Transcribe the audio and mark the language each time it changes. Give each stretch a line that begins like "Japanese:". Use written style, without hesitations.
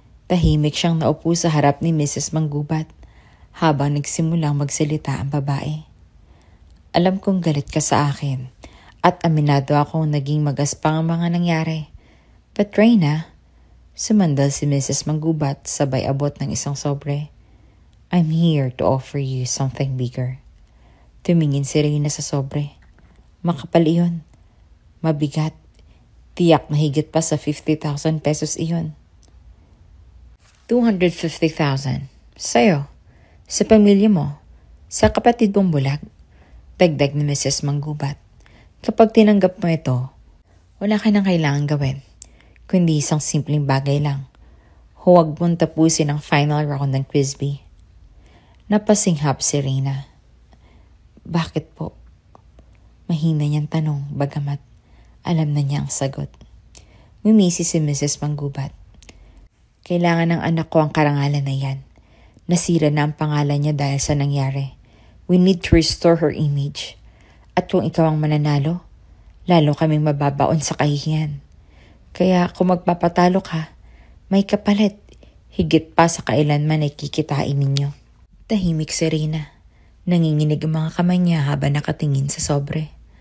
Filipino: Tahimik siyang naupo sa harap ni Mrs. Manggubat habang nagsimulang magsalita ang babae. Alam kong galit ka sa akin at aminado akong naging magaspang ang mga nangyari.
English: But Reyna,
Filipino: Sumandal si Mrs. Manggubat sabay abot ng isang sobre.
English: I'm here to offer you something bigger.
Filipino: Tumingin si Reyna sa sobre. Makapal iyon. Mabigat. Tiyak na higit pa sa 50,000 pesos iyon. 250,000. Sa'yo. Sa pamilya mo. Sa kapatid mong bulag. Dagdag ni Mrs. Manggubat. Kapag tinanggap mo ito, wala ka nang kailangan gawin. Kundi isang simpleng bagay lang. Huwag mong tapusin ang final round ng Quiz B. Napasinghap si Reyna. Bakit po? Mahina niyang tanong bagamat alam na niya ang sagot. Ngumisi si Mrs. Manggubat. Kailangan ng anak ko ang karangalan na yan. Nasira na ang pangalan niya dahil sa nangyari.
English: We need to restore her image.
Filipino: At kung ikaw ang mananalo, lalo kaming mababaon sa kahihiyan. Kaya kung magpapatalo ka, may kapalit. Higit pa sa kailanman ay kikitain ninyo. Tahimik si Reyna. Nanginginig ang mga kamay niya habang nakatingin sa sobre.